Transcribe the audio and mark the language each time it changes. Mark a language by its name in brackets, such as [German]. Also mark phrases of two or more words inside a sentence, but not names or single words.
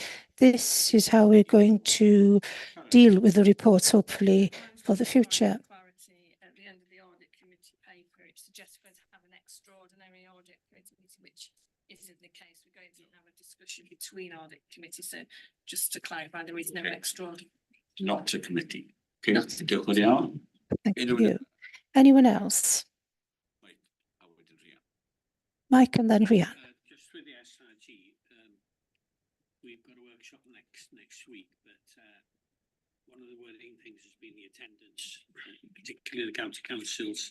[English] This is how we're going to deal with the reports, hopefully, for the future. At the end of the audit committee paper, it suggests we're going to have an extraordinary audit committee, which isn't the case. We're going to have a discussion between audit committees. So just to clarify, there is no extraordinary. Not a committee. [Welsh] Okay, diolch yn fawr. [English] Thank you. Anyone else? Mike and then Rhian. Just with the SRG, we've got a workshop next week, but one of the worrying things has been the attendance, particularly the county councils.